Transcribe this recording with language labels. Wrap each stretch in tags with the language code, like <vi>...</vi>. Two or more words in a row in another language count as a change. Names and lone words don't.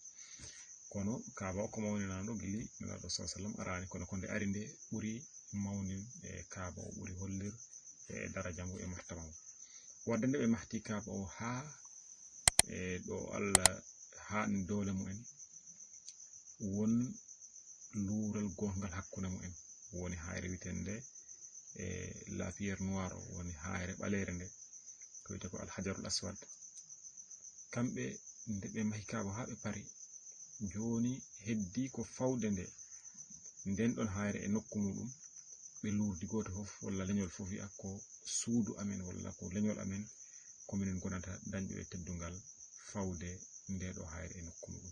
<ff>kono Kaaba o ko mawninano gili nelaɗo</ff> <ar>صلى الله عليه وسلم</ar> <ff>arani, kono ko nde ari nde ɓuri mawnin e Kaaba o ɓuri hollir e daraja ngu e martaba ngu. wadde nde ɓe mahti Kaaba o ha e ɗo Allah haɗni dole mu'en, won luural gongal hakkunde mu'en, woni hayre witende e</ff> <fr>la pierre noire</fr> <ff>o, woni hayre ɓalere nde ko wiyete ko</ff> <ar>الحجر الأسود.</ar> <ff>kamɓe nde ɓe mahi Kaaba ha ɓe pari, joni heddi ko fawde nde nden ɗon hayre e nokku muɗum ɓe lurdi goto fof walla leñol fof wi'a ko suudu amen walla ko leñol amen ko minen gonata dañɓe teddungal fawde nde ɗo hayre e nokku muɗum.</ff>